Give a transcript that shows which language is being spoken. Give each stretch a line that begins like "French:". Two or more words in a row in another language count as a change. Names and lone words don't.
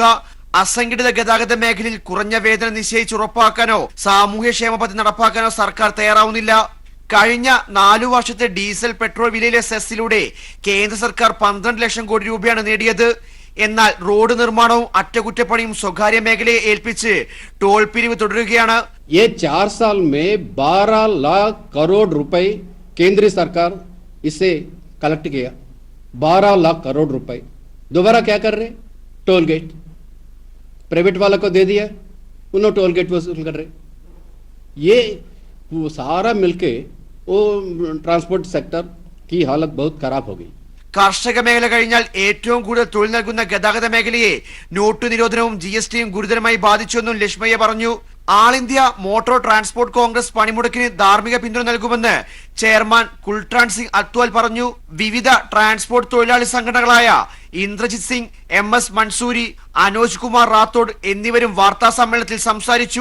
Malayalam: അസംഘടിത ഗതാഗത മേഖലയിൽ കുറഞ്ഞ വേതനം നിശ്ചയിച്ച് ഉറപ്പാക്കാനോ സാമൂഹ്യക്ഷേമ പദ്ധതി നടപ്പാക്കാനോ സർക്കാർ തയ്യാറാവുന്നില്ല. കഴിഞ്ഞ 4 വർഷത്തെ ഡീസൽ, പെട്രോൾ വിലയിലെ സെസ്സിലൂടെ കേന്ദ്ര സർക്കാർ 12 ലക്ഷം കോടി രൂപയാണ് നേടിയത്. എന്നാൽ റോഡ് നിർമ്മാണവും അറ്റകുറ്റപ്പണിയും സ്വകാര്യ മേഖലയെ ഏൽപ്പിച്ച് ടോൾ പിരിവ് തുടരുകയാണ്.
Hindi: 4 साल में 12 लाख करोड़ रुपए केंद्रीय सरकार इसे कलेक्ट किया. 12 लाख करोड़ रुपए दोबारा क्या कर रहे?
English: toll gate
Hindi: प्राइवेट वाला को दे दिया, उन्होंने
English: toll gate
Hindi: वसूल कर रहे. ये सारा मिलके वो
English: transport sector
Hindi: की हालत बहुत खराब हो गई.
Malayalam: കാർഷിക മേഖല കഴിഞ്ഞാൽ ഏറ്റവും കൂടുതൽ തൊഴിൽ നൽകുന്ന ഗതാഗത മേഖലയെ നോട്ട് നിരോധനവും GSTയും ഗുരുതരമായി ബാധിച്ചുവെന്നും ലക്ഷ്മയ്യ പറഞ്ഞു. ആൾ ഇന്ത്യ മോട്ടോർ ട്രാൻസ്പോർട്ട് കോൺഗ്രസ് പണിമുടക്കിന് ധാർമ്മിക പിന്തുണ നൽകുമെന്ന് ചെയർമാൻ കുൽട്രാൻ സിംഗ് അത്വാൽ പറഞ്ഞു. വിവിധ ട്രാൻസ്പോർട്ട് തൊഴിലാളി സംഘടനകളായ ഇന്ദ്രജിത് സിംഗ്, MS മൻസൂരി, അനോജ് കുമാർ റാത്തോഡ് എന്നിവരും വാർത്താ സമ്മേളനത്തിൽ സംസാരിച്ചു.